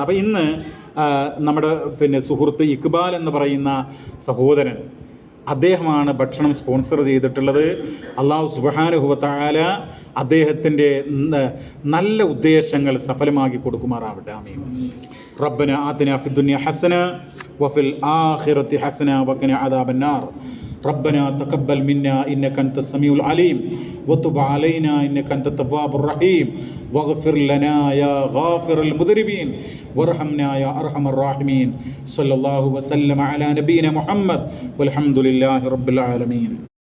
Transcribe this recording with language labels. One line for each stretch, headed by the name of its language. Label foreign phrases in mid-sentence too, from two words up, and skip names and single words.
Malayalam: അപ്പോൾ ഇന്ന് നമ്മുടെ സുഹൃത്ത് ഇക്ബാൽ എന്ന് പറയുന്ന സഹോദരൻ, അദ്ദേഹമാണ് ഭക്ഷണം സ്പോൺസർ ചെയ്തിട്ടുള്ളത്.
Arabic: الله سبحانه وتعالى
Malayalam: അദ്ദേഹത്തിൻ്റെ നല്ല ഉദ്ദേശങ്ങൾ സഫലമാക്കി കൊടുക്കുമാറാവട്ടെ. ആമീൻ.
Arabic: ربنا آتنا في الدنيا حسنة وفي الآخرة حسنة وقنا عذاب النار. ربنا تقبل منا إنك أنت السميع العليم وتب علينا إنك أنت التواب الرحيم واغفر لنا يا غافر المذنبين وارحمنا يا أرحم الراحمين. صلى الله وسلم على نبينا محمد والحمد لله رب العالمين.